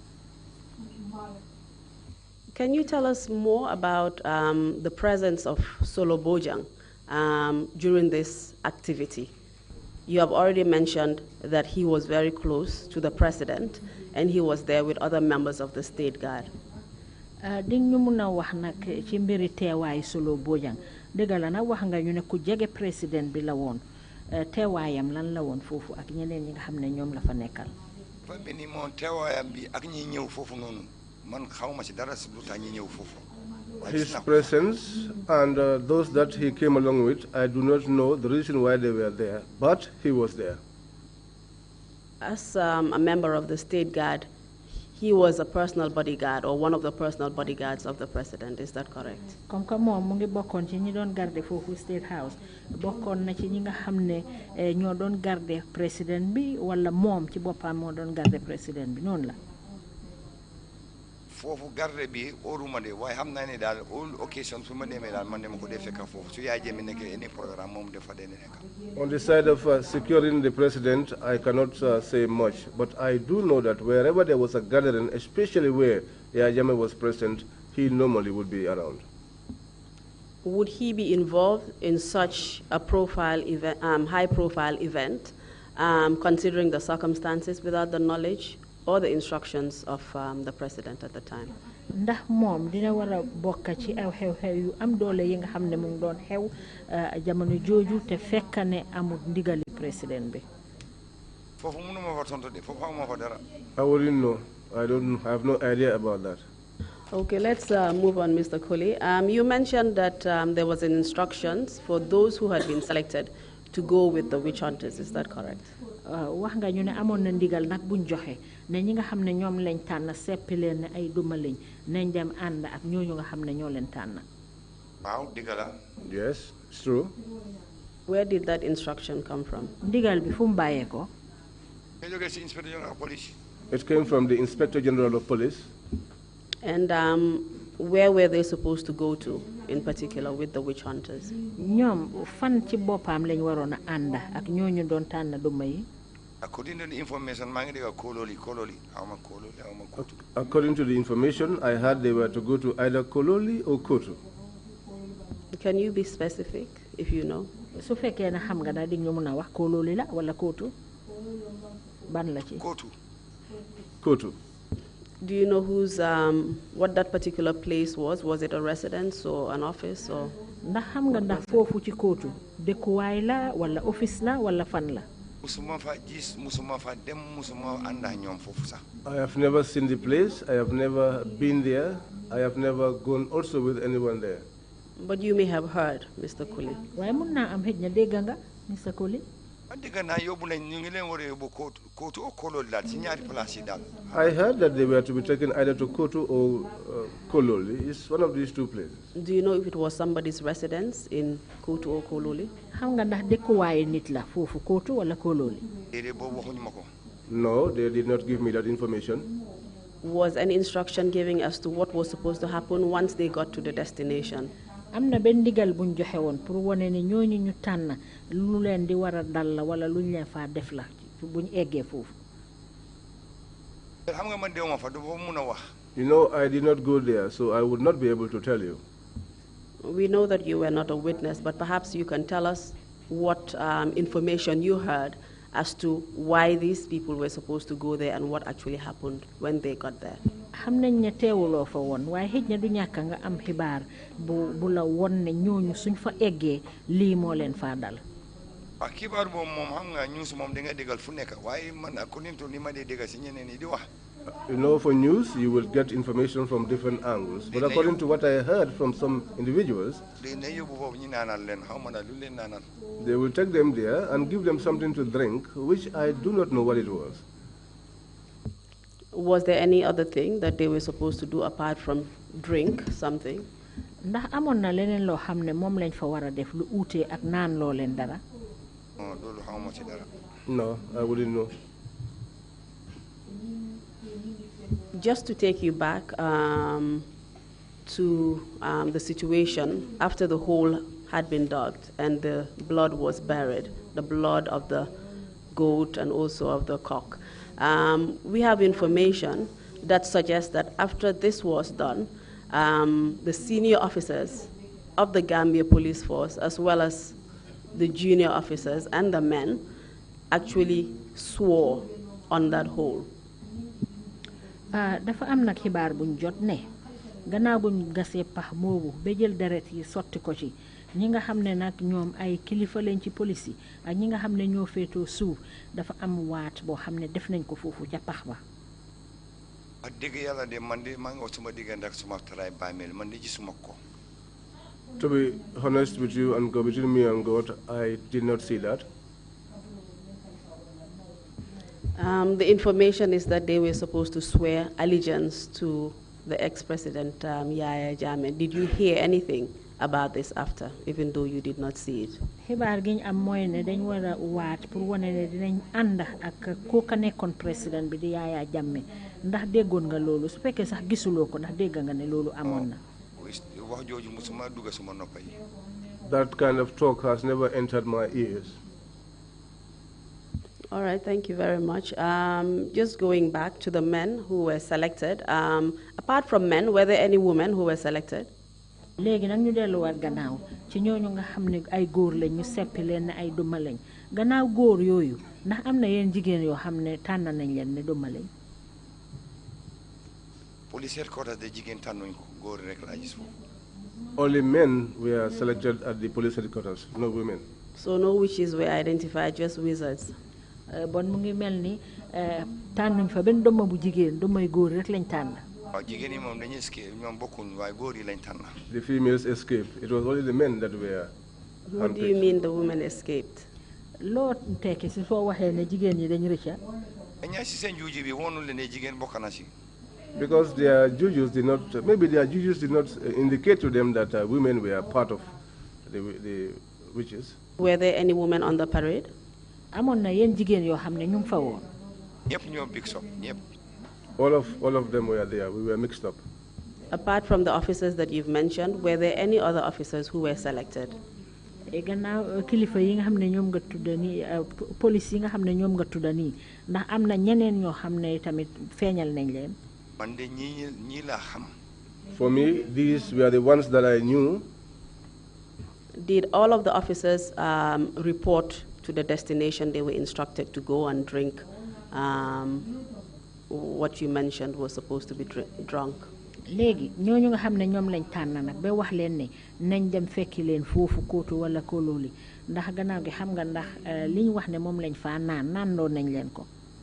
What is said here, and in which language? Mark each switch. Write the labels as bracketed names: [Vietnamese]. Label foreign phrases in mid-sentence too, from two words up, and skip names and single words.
[English] Can you tell us more about the presence of Solo Bojang during this activity? You have already mentioned that he was very close to the president and he was there with other members of the state guard. [Wolof] Solo Bojang dëggal na wax nga ñu ne ku jege président bi la woon teewaayam lan la woon foofu ak ñeneen ñi nga xam ne ñoom la fa nekkal. fa beni moom teewaayam bi ak ñi ñëw foofu noonu man xawma ci dara lu tax ñi ñëw foofu. [English] His presence and those that he came along with, I do not know the reason why they were there, but he was there. As a member of the State Guard, he was a personal bodyguard or one of the personal bodyguards of the president. Is that correct? [French] Comme que [Wolof] moom mu ngi bokkoon ci ñi doon garder foofu State House bokkoon na ci ñi nga xam ne ñoo doon garder président bi wala moom ci boppam moo doon garder président bi noonu la. Foofu garde bi oruma de waaye xam naa ne daal [English] all occasion [Wolof] su ma demee daal man dama ko dee fekk foofu su yaay jëmi nekkee [English] any programme [Wolof] moom dafa dee nekk. [English] On the side of securing the president, I cannot say much, but I do know that wherever there was a gathering, especially where Yaya Jammeh was present, he normally would be around. Would he be involved in such a high-profile event, considering the circumstances, without the knowledge or the instructions of the president at the time? [Wolof] Ndax moom dina war a bokk ci aw xew-xew yu am doole yi nga xam ne mu ngi doon xew jamono jooju te fekk ne amul ndigali président bi. Foofu mënuma fa tontu de foofu xamuma fa dara. [English] I wouldn't know. I have no idea about that. Okay, let's move on, Mr. Colley. You mentioned that there was an instructions for those who had been selected to go with the witch hunters. Is that correct? [Wolof] Wax nga ñu ne amoon na ndigal nag buñ joxe ne ñi nga xam ne ñoom lañ tànn seppi leen ne ay duma lañ nañ dem ànd ak ñooñu nga xam ne ñoo leen tànn. Waaw ndigal la. [English] Yes, it's true. Where did that instruction come from? [Wolof] Ndigal bi fu mu bàyyee ko. [English] Inspector General of Police. It came from the Inspector General of Police. And where were they supposed to go to, in particular, with the witch hunters? [Wolof] ñoom fan ci boppam lañ waroon a ànd ak ñooñu doon tànn duma yi. [English] According to the information, [Wolof] maa ngi dégg Colley awma Kotu. [English] According to the information, I heard they were to go to either Colley or Kotu. Can you be specific, if you know? [Wolof] Su fekkee na xam nga daal di ñu mën a wax Colley la wala Kotu ban la ci. Kotu. [English] Do you know what that particular place was? Was it a residence or an office or? [Wolof] Ndax xam nga ndax foofu ci Kotu dëkkuwaay la wala office la wala fan la. Musuma fa gis musuma fa dem musuma ànd ak ñoom foofu sax. [English] I have never seen the place. I have never been there. I have never gone also with anyone there. But you may have heard, Mr. Colley. [Wolof] Waaye mun naa am xëj na dégg nga Mr. Colley. [English] I heard that they were to be taken either to Kotu or Kololi. It's one of these two places. Do you know if it was somebody's residence in Kotu or Kololi? [Wolof] Xam nga ndax dëkkuwaayu nit la foofu Kotu wala Kololi? [English] No, they did not give me that information. Was any instruction given as to what was supposed to happen once they got to the destination? [Wolof] Am na benn ndigal buñ joxe woon pour wane ne ñooñu ñu tànn lu leen di war a dal la wala luñ leen faa def la buñ eggee foofu. Xam nga man deewuma fa du mun a wax. [English] You know, I did not go there, so I would not be able to tell you. We know that you were not a witness, but perhaps you can tell us what information you heard as to why these people were supposed to go there and what actually happened when they got there. [Wolof] Xam nañ ne teewuloo fa woon waaye xëj na du ñàkk nga am xibaar bu la won ne ñooñu suñ fa eggee lii moo leen faa dal. Xibaar boobu moom xam nga news moom da nga déggal fu nekk waaye man [English] according to [Wolof] li ma dee déggal si ñeneen ñi di wax. [English] You know, for news, you will get information from different angles. But according to what I heard from some individuals, they will take them there and give them something to drink, which I do not know what it was. Was there any other thing that they were supposed to do apart from drink something? [Wolof] Ndax amoon na leneen loo xam ne moom lañ fa war a def lu uute ak naan loo leen dara? [English] No, I wouldn't know. Just to take you back to the situation after the hole had been dug and the blood was buried, the blood of the goat and also of the cock. We have information that suggests that after this was done, the senior officers of the Gambia Police Force, as well as the junior officers and the men, actually swore on that hole. [Wolof] Dafa am nag xibaar buñ jot ne gannaaw buñ gasee pax moobu ba jël deret yi sotti ko ci ñi nga xam ne nag ñoom ay kilifa leen ci police yi ak ñi nga xam ne ñoo féetoo suuf dafa am waat boo xam ne def nañ ko foofu ca pax ba. [English] To be honest with you and go between me and God, I did not see that. The information is that they were supposed to swear allegiance to the ex-president Yaya Jammeh. Did you hear anything about this after, even though you did not see it? [Wolof] xibaar gi ñu am mooy ne dañ war a waat pour wane ne dinañ ànd ak kooka nekkoon président bi di Yaya Jammeh ndax déggoon nga loolu su fekkee sax gisuloo ko ndax dégg nga ne loolu amoon na. [English] That kind of talk has never entered my ears. All right, thank you very much. Just going back to the men who were selected, apart from men, were there any women who were selected? [Wolof] léegi nag ñu delluwaat gannaaw ci ñooñu nga xam ne ay góor lañ ñu seppi leen ne ay duma lañ gannaaw góor yooyu ndax am na yenn jigéen yoo xam ne tànn nañ leen ne duma lañ. [English] Police headquarters [Wolof] de jigéen tànnuñ ko góor rek laa gis foofu. [English] Only men were selected at the police headquarters, no women. So no witches were identified, just wizards. [Wolof] Bon mu ngi mel ni tànnuñ fa benn doma bu jigéen domay góor rek lañ tànn. [English] The females escaped. It was only the men that were. What do you mean the women escaped? [Wolof] Loo tekki si soo waxee ne jigéen ñi dañ rëcca. [English] Because their judges did not, maybe their judges did not indicate to them that women were part of the witches. Were there any women on the parade? [Wolof] Amoon na yenn jigéen yoo xam ne ñu ngi fa woon. Ñëpp ñoo [English] mix up, [Wolof] ñëpp. [English] All of them were there. We were mixed up. Apart from the officers that you've mentioned, were there any other officers who were selected? [Wolof] Gannaaw kilifa yi nga xam ne ñoom nga tudda nii police yi nga xam ne ñoom nga tudda nii ndax am na ñeneen ñoo xam ne tamit feeñal nañ leen. Man de ñii laa xam. [English] For me, these were the ones that I knew. Did all of the officers report to the destination they were instructed to go and drink? What you mentioned was supposed to be drunk. [Wolof] Léegi ñooñu nga xam ne ñoom lañ tànn nag ba wax leen ne nañ dem fekki leen foofu kóotu wala kóolóoli ndax gannaaw gi xam nga ndax li ñu wax ne moom lañ faa naan doon nañ leen ko.